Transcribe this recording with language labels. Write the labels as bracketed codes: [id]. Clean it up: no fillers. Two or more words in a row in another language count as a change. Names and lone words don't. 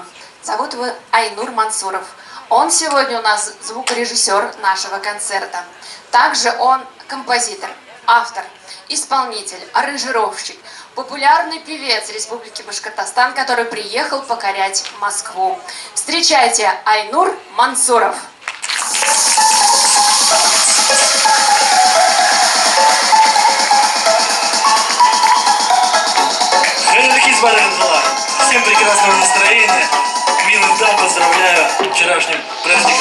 [ru] Зовут его Айнур Мансуров. Он сегодня у нас звукорежиссер нашего концерта. Также он композитор, автор, исполнитель, аранжировщик, популярный певец Республики Башкортостан, который приехал покорять Москву. Встречайте, Айнур Мансуров. [tt] Хәерле кич, барыгызга. [ru] Всем прекрасного настроения. Милых дам поздравляю с вчерашним праздником.